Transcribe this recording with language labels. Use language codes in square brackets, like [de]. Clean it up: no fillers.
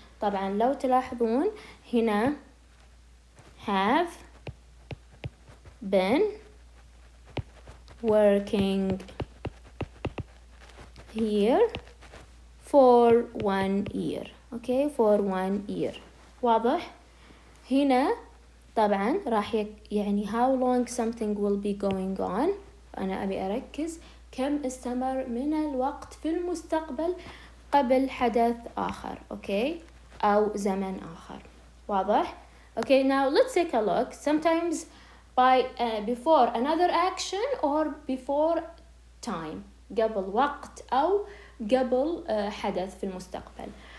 [ar] طبعا لو تلاحظون هنا [en] have been working here for 1 year, okay, for 1 year. [ar] واضح؟ هنا طبعا راح يعني [en] how long something will be going on. [ar] أنا أبي أركز كم استمر من الوقت في المستقبل قبل حدث آخر, okay, أو زمن آخر. [en] واضح؟ Okay, now let's take a look. Sometimes by before another action or before time, [ar] قبل وقت أو قبل حدث في المستقبل.